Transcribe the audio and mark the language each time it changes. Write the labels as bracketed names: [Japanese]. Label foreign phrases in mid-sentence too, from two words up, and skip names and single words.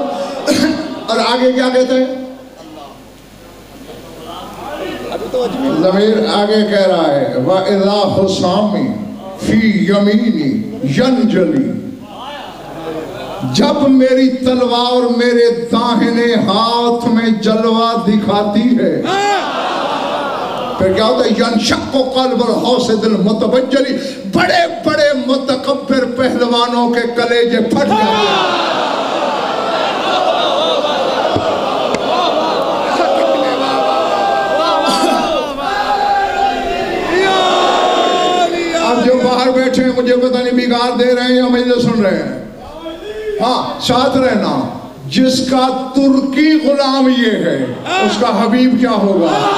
[Hindi] और आगे क्या कहते हैं, ज़मीर आगे कह रहा है [Arabic] وإذا حسامي في يميني ينجلي, [Hindi] जब मेरी तलवार मेरे दाहिने हाथ में जलवा दिखाती है, फिर क्या होता है, [Arabic] ينشق قلب الحاسد المتبجلي, [Hindi] बड़े बड़े मुतकब्बिर पहलवानों के कलेजे फट जाते हैं। अब जो बाहर बैठे हैं मुझे पता नहीं बिगाड़ दे रहे हैं या मुझे सुन रहे हैं, हाँ साथ रहना, जिसका तुर्की गुलाम ये है उसका हबीब क्या होगा।